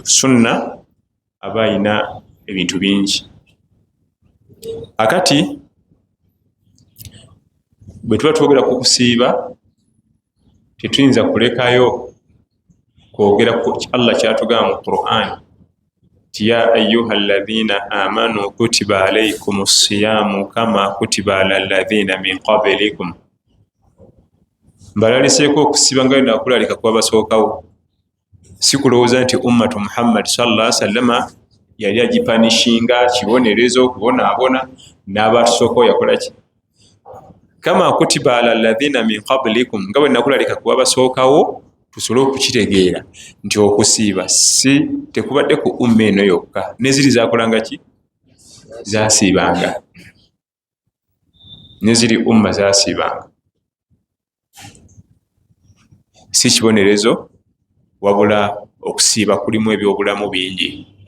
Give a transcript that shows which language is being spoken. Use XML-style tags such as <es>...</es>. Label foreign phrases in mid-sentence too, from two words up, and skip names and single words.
<lg>Sunna aba ayina ebintu bingi. Akati bwe tuba twogera ku kusiiba, tetuyinza kulekayo kwogera ku Allah kyatugamba mu Qur'an ti</lg> <ar>يا أيها الذين آمنوا كتب عليكم الصيام كما كتب على الذين من قبلكم.</ar> <lg>Mbalaliseeko okusiiba nga nakulalika kwabasookawo. Si kulowooza nti</lg> <ar>أمة محمد صلى الله عليه وسلم</ar> <lg>yali agipanishinga kibonerezo kubonaabona n'abatusookawo yakola ki?</lg> <ar>كما كتب على الذين من قبلكم,</ar> <lg>nga bwe nakulalika kwabasookawo, tusobole okukitegeera nti okusiiba si tekubadde ku umma eno yokka, neziri zakolanga ki? Zasiibanga. Neziri umma zasiibanga. Si kibonerezo, wabula okusiiba kulimu ebyobulamu bingi.</lg>